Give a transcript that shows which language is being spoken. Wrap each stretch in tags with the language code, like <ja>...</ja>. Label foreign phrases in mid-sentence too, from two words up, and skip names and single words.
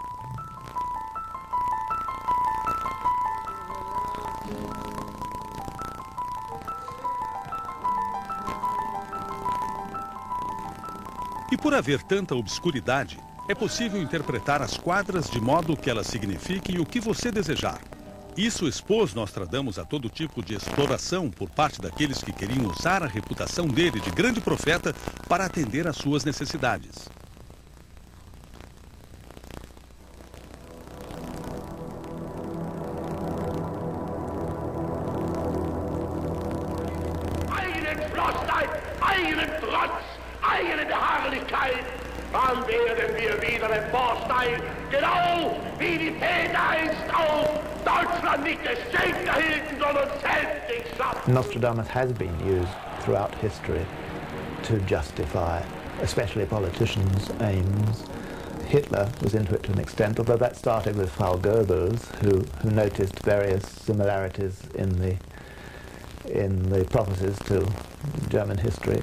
<pt>E por haver tanta obscuridade, é possível interpretar as quadras de modo que elas signifiquem o que você desejar. Isso expôs Nostradamus a todo tipo de exploração por parte daqueles que queriam usar a reputação dele de grande profeta para atender às suas necessidades.</pt> <de>eigene Beharrlichkeit, dann werden wir wieder emporsteigen, genau wie die Väter einst auch Deutschland nicht geschenkt erhielten, sondern selbst nicht schaffen.</de> <en>Nostradamus has been used throughout history to justify, especially politicians' aims. Hitler was into it to an extent, although that started with Frau Goebbels, who noticed various similarities in the prophecies to German history.</en>